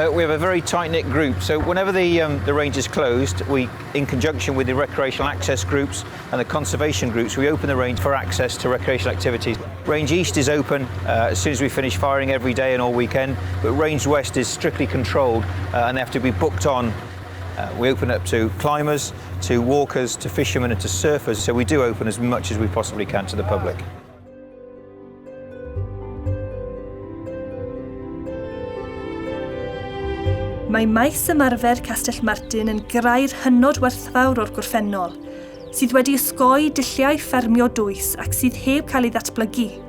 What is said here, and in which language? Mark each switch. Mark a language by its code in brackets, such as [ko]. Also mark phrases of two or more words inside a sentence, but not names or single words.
[en] We have a very tight-knit group, so whenever the range is closed, we, in conjunction with the recreational access groups and the conservation groups, we open the range for access to recreational activities. Range East is open as soon as we finish firing every day and all weekend, but Range West is strictly controlled and they have to be booked on. We open up to climbers, to walkers, to fishermen and to surfers, so we do open as much as we possibly can to the public. [cy] Mae maes ymarfer Castell Martin yn grau'r hynod werthfawr o'r gorffennol, sydd wedi ysgoi dulliau ffermio dwys ac sydd heb cael ei ddatblygu.